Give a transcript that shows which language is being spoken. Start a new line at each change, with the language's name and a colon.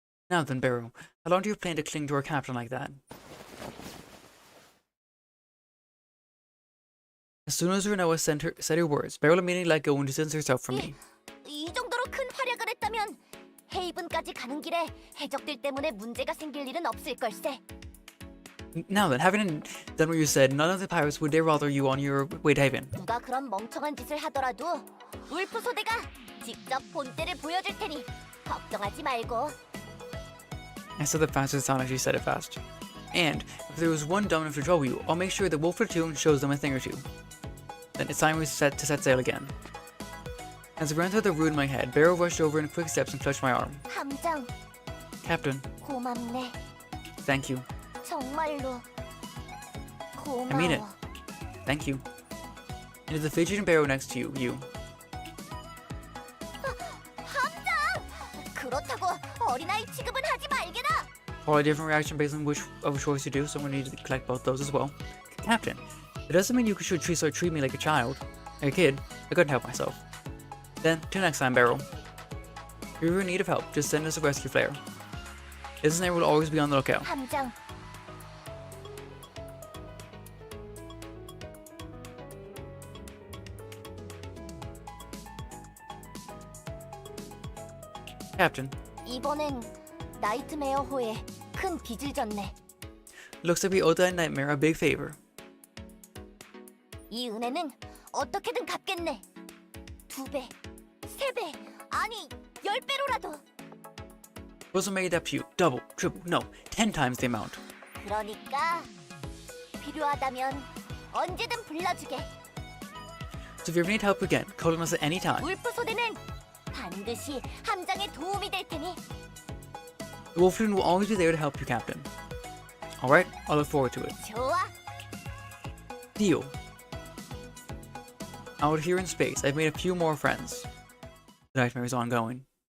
English: Now then, Barrow, how long do you plan to cling to our captain like that? As soon as Renoa said her words, Barrow immediately let go and distanced herself from me.
Korean: 이 정도로 큰 활약을 했다면 헤이븐까지 가는 길에 해적들 때문에 문제가 생길 일은 없을 걸세.
English: Now then, having done what you said, none of the pirates would dare bother you on your way to Haven.
Korean: 누가 그런 멍청한 짓을 하더라도 울프 소대가 직접 본때를 보여줄 테니 걱정하지 말고.
English: I said that fast as it sounded like she said it fast. And, if there was one dumb enough to trouble you, I'll make sure that Wolf Platoon shows them a thing or two. Then it's time to set sail again. As I ran through the room in my head, Barrow rushed over in quick steps and clutched my arm.
Korean: 함장,
English: Captain,
Korean: 고맙네.
English: thank you.
Korean: 정말로 고마워.
English: I mean it. Thank you. And to the fidgeting Barrow next to you.
Korean: 함장! 그렇다고 어린아이 취급은 하지 말게나.
English: Probably a different reaction based on which of a choice you do, so we need to collect both those as well. Captain, it doesn't mean you should treat me like a child. Like a kid. I couldn't help myself. Then, till next time, Barrow. If you're in need of help, just send us a rescue flare. His name will always be on the lookout.
Korean: 함장,
English: Captain,
Korean: 이번엔 나이트메어호에 큰 빚을 졌네.
English: looks like we owe that nightmare a big favor.
Korean: 이 은혜는 어떻게든 갚겠네. 2배, 3배, 아니 10배로라도.
English: Wasn't made up to you. Double, triple, no, 10 times the amount.
Korean: 그러니까 필요하다면 언제든 불러주게.
English: So if you ever need help again, call on us at any time.
Korean: 울프 소대는 반드시 함장에 도움이 될 테니.
English: The Wolfman will always be there to help you, Captain. Alright, I'll look forward to it.
Korean: 좋아.
English: Deal. Out here in space, I've made a few more friends. The nightmare is ongoing.